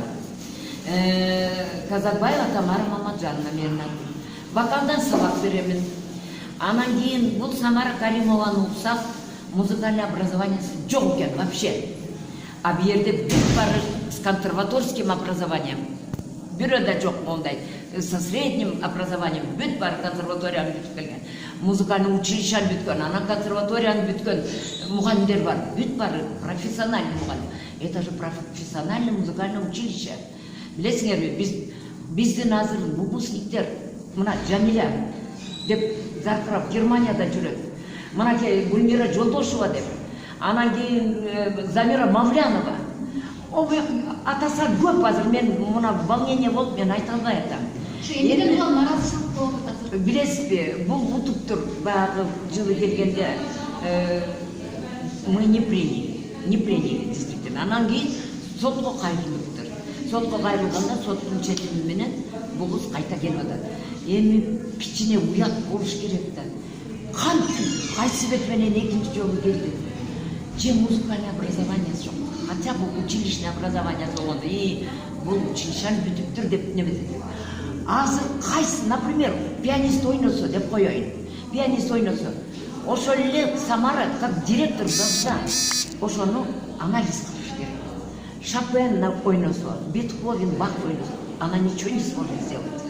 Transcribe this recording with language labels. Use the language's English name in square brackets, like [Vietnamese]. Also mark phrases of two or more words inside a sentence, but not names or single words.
[Kyrgyz] Казакбаева Тамара Мамаджановна менин атым. Вокалдан сабак беремин. Анан кийин бул Самара Каримованы уксак, [Russian] музыкальный образование [Kyrgyz] жок экен вообще. А бу жерде бүт баары [Russian] с консерваторским образованием. [Kyrgyz] Бирөө да жок мондай. [Russian] Со средним образованием [Kyrgyz] бүт баары консерваторияны бүтүп келген. Музыкальный училищени бүткөн, анан консерваторияны бүткөн мугалимдер бар. Бүт баары профессиональный мугалим. [Russian] Это же профессиональное музыкальное училище. [Kyrgyz] Билесиңерби, биздин азыр выпускниктер, мына Жамиля деп заркырап Германияда жүрөт. Мынакей Гүлмира Жолдошева деп. Анан кийин Замира Мавлянова. Атаса көп азыр, мен мына волнение болуп, мен айта албай атам. Эмнеден булар наразычылык болуп атат? Билесизби, бул утуптур баягы жылы келгенде [Russian] мы не приняли действительно. [Kyrgyz] Анан кийин сотко кайрылыптыр. Сотко кайрылганда соттун четими менен бул кыз кайта келип атат. Эми кичине уят болуш керек да. Кайсы бет менен экинчи жолу келди. Же [Russian] музыкальное образование [Kyrgyz] жок. [Russian] Хотя бы училищное образование [Kyrgyz] болгондо, бул училищени бүтүптүр деп неметет. Азыр кайсы, например, пианист ойносо деп коеюн. Пианист ойносо. Ошол эле Самара как директор болса, ошону анализ кылыш керек. Шопен ойносо, Бетховен, Бах ойносо, [Russian] она ничего не сможет сделать.